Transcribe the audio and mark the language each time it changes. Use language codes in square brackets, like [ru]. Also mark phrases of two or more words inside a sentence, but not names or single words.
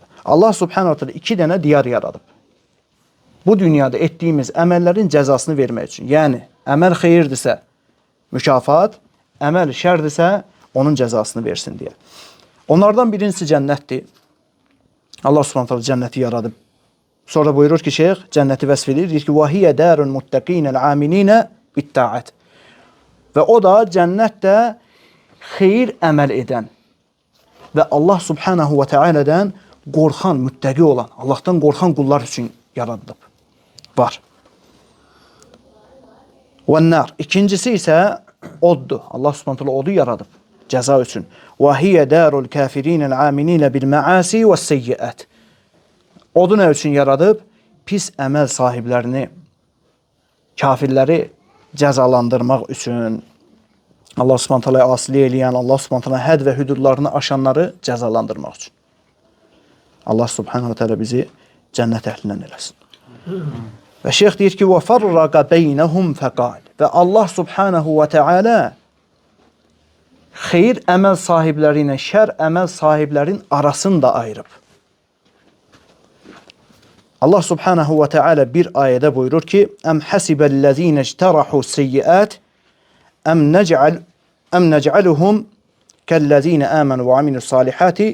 [ar] الله سبحانه تعالى [az] iki dənə diyar yaradıb. Bu dünyada etdiyimiz əməllərin cəzasını vermək üçün. Yəni, əməl xeyirdirsə mükafat, əməl şərdirsə onun cəzasını versin deyə. Onlardan birincisi cənnətdir. [ar] الله سبحانه تعالى [az] cənnəti yaradıb. Sonra buyurur ki, şeyx cənnəti vəsf edir. Deyir ki, [ar] وَهِيَ دَارُ الْمُتَّقِينَ الْعَامِلِينَ بِالْتَاعَةِ. [az] Və o da cənnətdə xeyir əməl edən və [ar] الله سبحانه وتعالى'dan [az] qorxan, müttəqi olan, Allahdan qorxan qullar üçün yaradılıb. Var. وَالنَّارِ. İkincisi isə oddur. [ar] الله سبحانه تعالى [az] odu yaradıb cəza üçün. [ar] وَهِيَ دَارُ الْكَافِرِينَ الْعَامِلِينَ بِالْمَعَاسِ وَالسَّيِّئَاتِ. [az] Odu nə üçün yaradıb? Pis əməl sahiblərini, kafirləri cəzalandırmaq üçün. [ar] الله سبحانه تعالى [az] asili eləyən, [ar] الله سبحانه تعالى [az] hədd və hüdudlarını aşanları cəzalandırmaq üçün. [ar] الله سبحانه تعالى [az] bizi cənnət əhlindən eləsin. Və şeyx deyir ki, [ar] وَفَرَّقَ بَيْنَهُمْ فَقَالِ. [az] Və [ar] الله سبحانه وتعالى [az] xeyir əməl sahibləri ilə şər əməl sahiblərin arasını da ayırıb. [ar] الله سبحانه وتعالى [az] bir ayədə buyurur ki, [ar] أم حسب الذين اجترحوا السيئات أن نجعلهم كالذين آمنوا وعملوا الصالحات.